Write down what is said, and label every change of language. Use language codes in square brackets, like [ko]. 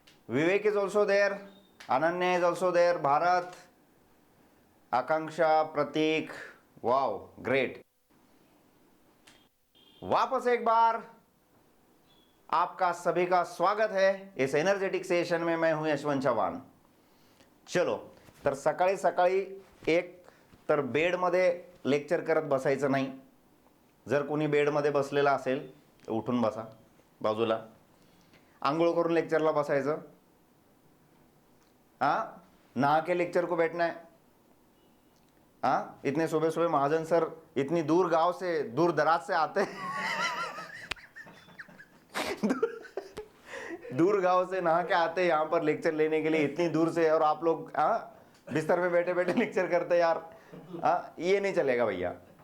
[en] Vivek is also there, Ananya is also there, Bharat, Akanksha, Prateek, wow great. [hi] वापस एक बार आपका सभी का स्वागत है इस एनर्जेटिक सेशन में। मैं हूं यशवंत चव्हाण। [mr] चलो तर सकाळी सकाळी एक तर बेडमध्ये लेक्चर करत बसायचं नाही। जर कोणी बेडमध्ये बसलेला असेल तर उठून बसा बाजूला, आंघोळ करून लेक्चरला बसायचं। [hi] नहा के लेक्चर को बैठना है। इतने सुबह सुबह महाजन सर इतनी दूर गांव से, दूर दराज से आते हैं दूर गांव से नहा के आते हैं यहाँ पर लेक्चर लेने के लिए, इतनी दूर से, और आप लोग बिस्तर में बैठे बैठे लेक्चर करते यार। ये नहीं चलेगा भैया।